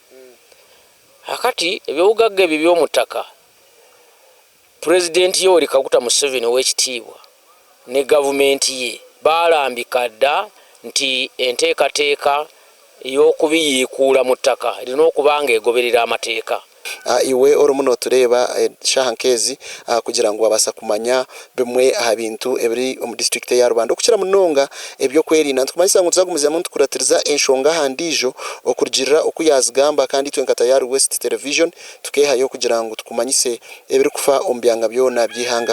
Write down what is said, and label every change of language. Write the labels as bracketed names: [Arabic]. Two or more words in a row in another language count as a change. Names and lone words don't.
[Ganda] Akati ebyobugagga ebyo eby'omu ttaka, Pulezidenti Yoweri Kaguta Museveni ow'ekitiibwa ne gavumenti ye baalambika dda nti enteekateeka ey'okubiyiikuula mu ttaka erina okuba ng'egoberera amateeka. [Nyankole] Iwe olumu n'otureeba Shaha Nkezi kugira ngu abasa kumanya bimwe aha bintu ebiri omu disitulikiti eya Rubanda okukira munonga ebyokwerinda. Nitukumanyisa ngu tuzagumizamu ntukuratiriza enshonga handiijo okurugirira oku yazigamba, kandi itwe nka Tayari West Television tukeehayo kugira ngu tukumanyise ebiri kufa omu byanga byona by'ihanga.